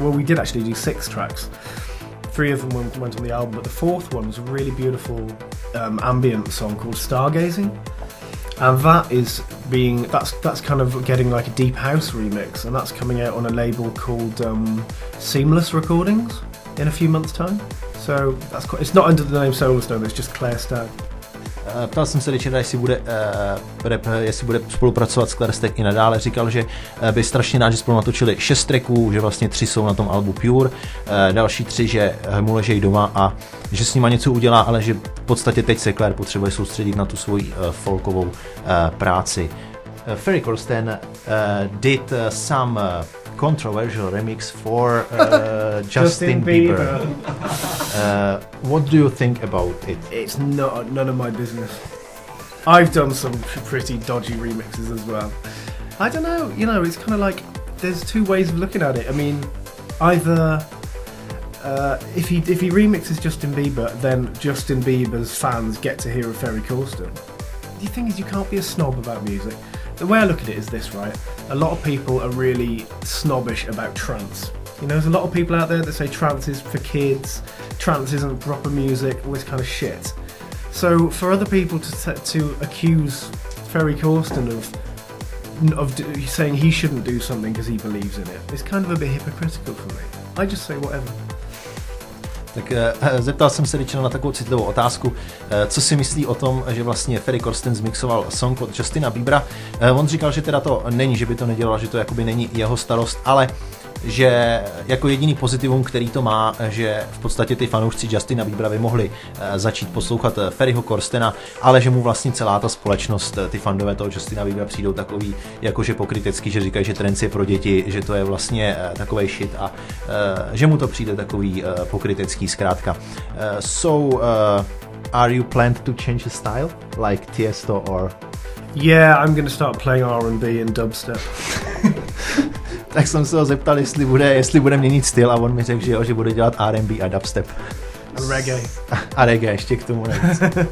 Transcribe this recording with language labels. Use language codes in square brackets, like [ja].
[en] Well, we did actually do 6 tracks. 3 of them went on the album, but the 4th one was a really beautiful ambient song called Stargazing. And that's kind of getting like a deep house remix, and that's coming out on a label called Seamless Recordings in a few months' time. So it's not under the name Solarstone, it's just Claire Stack. [cs] Ptal jsem se Richarda, jestli bude spolupracovat s Claire Stack i nadále. Říkal, že by strašně rád, že spolu natočili 6 tracků, že vlastně 3 jsou na tom albu Pure, další 3, že mu ležejí doma a že s nima něco udělá, ale že v podstatě teď se Claire potřebuje soustředit na tu svoji folkovou práci. [en] Ferry Corsten did some controversial remix for Justin Bieber. What do you think about it? It's none of my business. I've done some pretty dodgy remixes as well. I don't know, you know, it's kind of like there's 2 ways of looking at it. I mean, either if he remixes Justin Bieber, then Justin Bieber's fans get to hear a Ferry Corsten. The thing is, you can't be a snob about music. The way I look at it is this, right? A lot of people are really snobbish about trance. You know, there's a lot of people out there that say trance is for kids, trance isn't proper music, all this kind of shit. So for other people to accuse Ferry Corsten of saying he shouldn't do something because he believes in it, it's kind of a bit hypocritical for me. I just say whatever. [cs] Tak zeptal jsem se Richarda na takovou citlivou otázku, co si myslí o tom, že vlastně Ferry Corsten zmixoval song od Justina Biebera. On říkal, že teda to není, že by to nedělal, že to jakoby není jeho starost, ale že jako jediný pozitivum, který to má, že v podstatě ty fanoušci Justina Biebera by mohli začít poslouchat Ferryho Corstena, ale že mu vlastně celá ta společnost, ty fandové toho Justina Biebera přijdou takový jakože pokrytecký, že říkají, že trance je pro děti, že to je vlastně takovej shit a že mu to přijde takový pokrytecký zkrátka. [en] Are you planned to change the style like Tiesto or? Yeah, I'm gonna start playing R&B and dubstep. [cs] Tak jsem se ho zeptal, jestli bude měnit styl a on mi řekl, že jo, že bude dělat R&B a dubstep. A reggae. A reggae, ještě k tomu nejvíc.